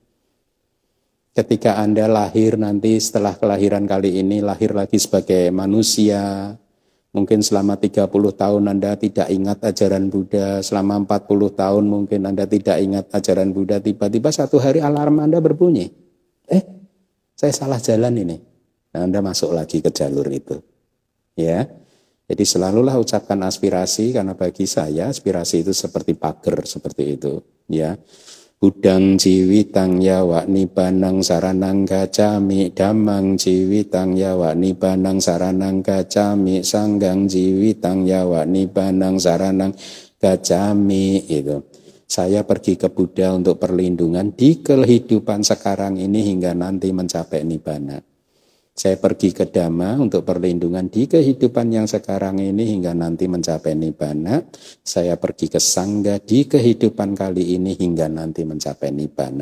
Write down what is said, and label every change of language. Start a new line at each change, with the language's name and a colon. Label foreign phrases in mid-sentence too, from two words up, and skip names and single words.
Indonesian: Ketika Anda lahir nanti setelah kelahiran kali ini, lahir lagi sebagai manusia, mungkin selama 30 tahun Anda tidak ingat ajaran Buddha, selama 40 tahun mungkin Anda tidak ingat ajaran Buddha, tiba-tiba satu hari alarm Anda berbunyi. Saya salah jalan ini. Nah, Anda masuk lagi ke jalur itu. Ya. Jadi selalulah ucapkan aspirasi, karena bagi saya aspirasi itu seperti pagar, seperti itu. Ya.
Pali: Budang jiwitang yawa nibbanang saranang gacami, dhammang jiwitang yawa nibbanang saranang gacami, sanggang jiwitang yawa nibbanang saranang gacami.
Indonesian: Itu. Saya pergi ke Buddha untuk perlindungan di kehidupan sekarang ini hingga nanti mencapai nibbana. Saya pergi ke Dhamma untuk perlindungan di kehidupan yang sekarang ini hingga nanti mencapai nibbana. Saya pergi ke Sangha di kehidupan kali ini hingga nanti mencapai nibbana.